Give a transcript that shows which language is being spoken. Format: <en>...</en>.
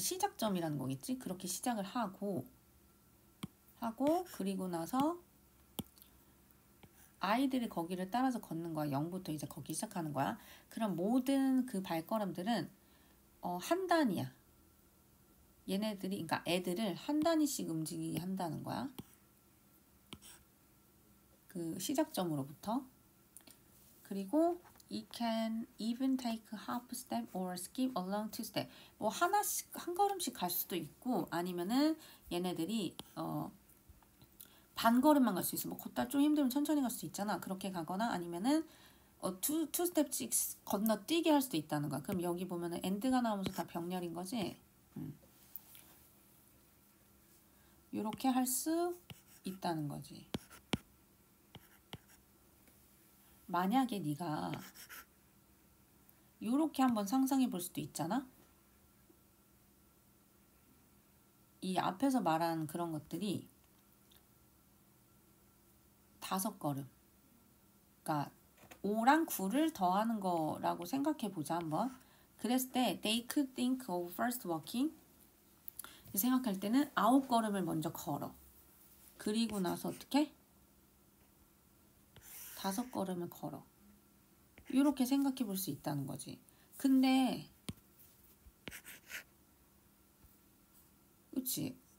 <ko>그러니까 시작점이라는 거겠지? 그렇게 시작을 하고 그리고 나서 아이들이 거기를 따라서 걷는 거야. 0부터 이제 걷기 시작하는 거야. 그럼 모든 그 발걸음들은 한 단위야. 얘네들이, 그러니까 애들을 한 단위씩 움직이게 한다는 거야. 그 시작점으로부터.</ko> <en>그리고 it can even take a half step or skip along two step.</en> <ko>뭐 하나씩 한 걸음씩 갈 수도 있고 아니면은 얘네들이 반 걸음만 갈 수 있어. 뭐 걷다 좀 힘들면 천천히 갈 수 있잖아. 그렇게 가거나 아니면은 투 스텝씩 건너뛰게 할 수도 있다는 거야. 그럼 여기 보면은 end가 나오면서 다 병렬인 거지. 이렇게 할 수 있다는 거지. 만약에 네가 이렇게 한번 상상해 볼 수도 있잖아. 이 앞에서 말한 그런 것들이 5걸음. 그러니까 5랑 9를 더하는 거라고 생각해 보자 한번.</ko> <en>그랬을 때 they could think of first walking.</en> <ko>생각할 때는 9걸음을 먼저 걸어. 그리고 나서 어떻게? 5걸음을 걸어. 이렇게 생각해 볼 수 있다는 거지. 근데 그치?</ko>